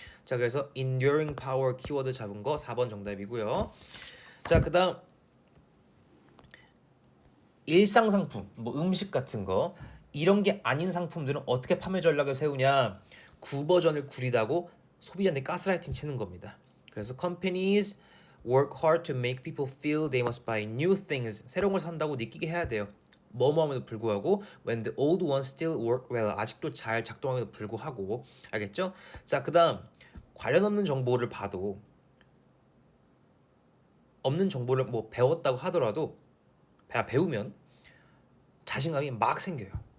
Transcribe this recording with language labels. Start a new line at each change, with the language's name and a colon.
Korean: 자, 그래서 enduring power 키워드 잡은 거 4번 정답이고요. 자, 그다음 일상 상품, 뭐 음식 같은 거 이런 게 아닌 상품들은 어떻게 판매 전략을 세우냐? 구버전을 구리다고 소비자한테 가스라이팅 치는 겁니다. 그래서
English: companies work hard to make people feel they must buy new things.
Korean: 새로운 걸 산다고 느끼게 해야 돼요. 뭐뭐함에도 불구하고
English: when the old ones still work well
Korean: 아직도 잘 작동함에도 불구하고 알겠죠? 자 그다음 관련 없는 정보를 봐도 없는 정보를 뭐 배웠다고 하더라도 배우면 자신감이 막 생겨요.